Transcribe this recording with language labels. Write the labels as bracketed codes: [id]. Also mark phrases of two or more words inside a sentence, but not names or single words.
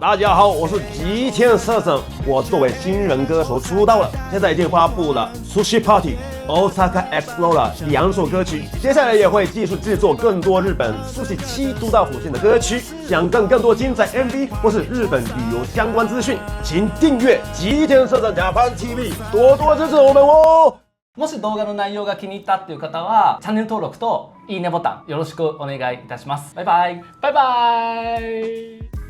[zh] 大家好，我是吉田社长，我作为新人歌手出道了，现在已经发布了 Sushi Party、Osaka Explorer 2首歌曲，接下来也会继续制作更多日本sushi 7都道府县的歌曲。想看更多精彩 MV 或是日本旅游相关资讯，请订阅吉田社長ジャパン TV，多多支持我们哦。 [ja] もし動画の内容が気に入ったっていう方はチャンネル登録といいねボタンよろしくお願いいたします。バイバイ。 [zh] 拜拜。